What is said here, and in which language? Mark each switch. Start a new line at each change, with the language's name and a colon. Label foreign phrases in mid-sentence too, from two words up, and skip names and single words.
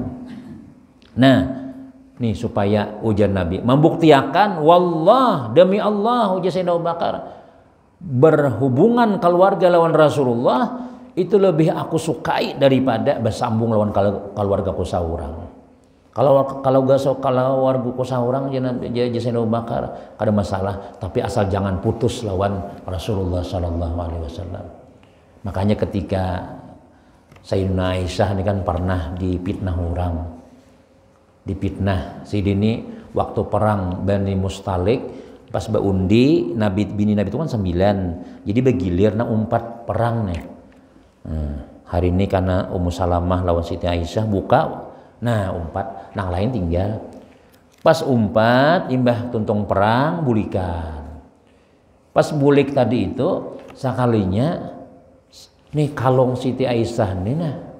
Banjar: Nah nih supaya ujar Nabi membuktikan wallah demi Allah ujar Sayyidina Abu Bakar berhubungan keluarga lawan Rasulullah itu lebih aku sukai daripada bersambung lawan keluarga ku saurang. Kalau keluarga ku saurang jangan Sayyidina Abu Bakar ada masalah, tapi asal jangan putus lawan Rasulullah
Arabic: صلى الله عليه وسلم.
Banjar: Makanya ketika Sayyidina Aisyah ini kan pernah dipitnah orang. Dipitnah Sayyidini waktu perang Bani Mustalik pas baundi bini Nabi itu kan 9. Jadi begilir umpat perang nih. Hari ini karena Ummu Salamah lawan Siti Aisyah buka umpat nang lain tinggal pas umpat imbah tuntung perang bulikan pas bulik tadi itu sekalinya nih kalong Siti Aisyah nih